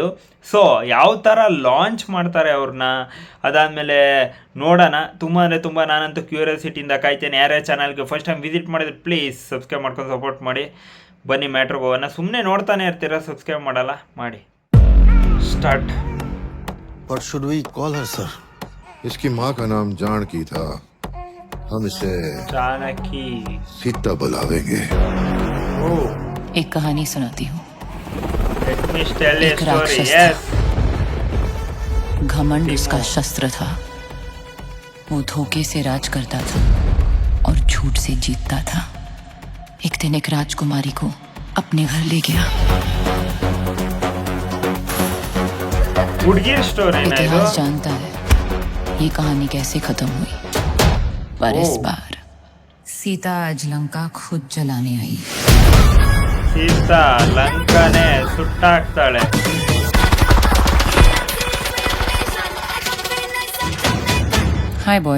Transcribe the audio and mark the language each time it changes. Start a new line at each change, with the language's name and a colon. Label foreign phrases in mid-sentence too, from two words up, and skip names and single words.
Kannada: ಸೊ ಯಾವ ಥರ ಲಾಂಚ್ ಮಾಡ್ತಾರೆ ಅವ್ರನ್ನ, ಅದಾದಮೇಲೆ ನೋಡೋಣ. ತುಂಬ ಅಂದರೆ ತುಂಬ ನಾನಂತೂ ಕ್ಯೂರಿಯಾಸಿಟಿಯಿಂದ ಕಾಯ್ತೇನೆ. ಯಾರ್ಯಾರ ಚಾನಲ್ಗೆ
English: first time visit
Kannada: ಮಾಡಿದ್ರೆ ಪ್ಲೀಸ್ ಸಬ್ಸ್ಕ್ರೈಬ್ ಮಾಡ್ಕೊಂಡು ಸಪೋರ್ಟ್ ಮಾಡಿ. ಬನ್ನಿ ಮ್ಯಾಟ್ರಿಗೆ ಹೋಗೋಣ. ಸುಮ್ಮನೆ ನೋಡ್ತಾನೆ ಇರ್ತೀರ, ಸಬ್ಸ್ಕ್ರೈಬ್ ಮಾಡಲ್ಲ, ಮಾಡಿ.
English: ಸ್ಟಾರ್ಟ್. What should we call her, sir?
Hindi: इसकी माँ का नाम जानकी था. हम इसे जानकी सीता बुलावेंगे. ओह, एक कहानी सुनाती हूँ.
English: let me tell a
Hindi: एक
English: story.
Hindi: राक्षस
English: Yes.
Hindi: घमंड उसका शस्त्र था. वो धोखे से राज करता था और झूठ से जीतता था. एक दिन एक राजकुमारी को अपने घर ले गया.
Kannada: ಹುಡುಗಿರ್ ಸ್ಟೋರಿ
Hindi: इतिहास जानता है ये कहानी कैसे खत्म हुई, पर इस ओह। बार सीता आज लंका खुद जलाने आई.
Kannada: ಸೀತಾ ಲಂಕಾನೆ ಸುಟ್ಟಾಕ್ತಾಳೆ.
English: Hi bye.